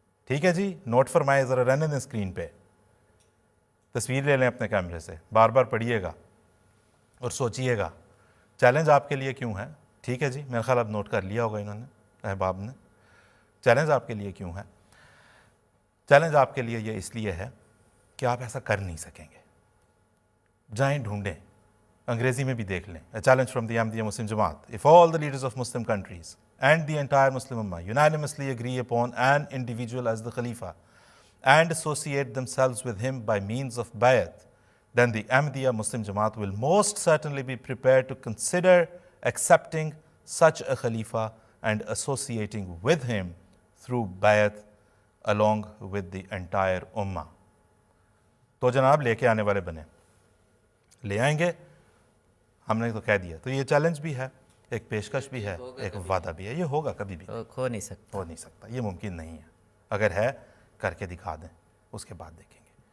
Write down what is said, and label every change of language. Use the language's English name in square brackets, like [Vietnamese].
[Urdu] ٹھیک ہے جی, نوٹ فرمائے, ذرا رہنے دیں اسکرین پہ, تصویر لے لیں اپنے کیمرے سے, بار بار پڑھیے گا اور سوچئے گا چیلنج آپ کے لیے کیوں ہے. ٹھیک ہے جی, میرا خیال اب نوٹ کر لیا ہوگا انہوں نے, احباب نے. چیلنج آپ کے لیے کیوں ہے؟ چیلنج آپ کے لیے یہ اس لیے ہے کہ آپ ایسا کر نہیں سکیں گے. جائیں ڈھونڈیں, انگریزی میں بھی دیکھ لیں. [English] A challenge from the Ahmadiyya Muslim Jamaat. If all the leaders of Muslim countries and the entire Muslim Ummah unanimously agree upon an individual as the Khalifa and associate themselves with him by means of bayat, then the Ahmadiyya Muslim Jamaat will most certainly be prepared to consider accepting such a Khalifa and associating with him through bayat along with the entire Ummah. [Urdu] تو جناب لے کے آنے والے بنے, لے آئیں گے, ہم نے تو کہہ دیا. تو یہ چیلنج بھی ہے, ایک پیشکش بھی ہے, ایک وعدہ بھی ہے. یہ ہوگا کبھی بھی ہو نہیں سکتا, ہو نہیں سکتا, یہ ممکن نہیں ہے. اگر ہے کر کے دکھا دیں, اس کے بعد دیکھیں گے.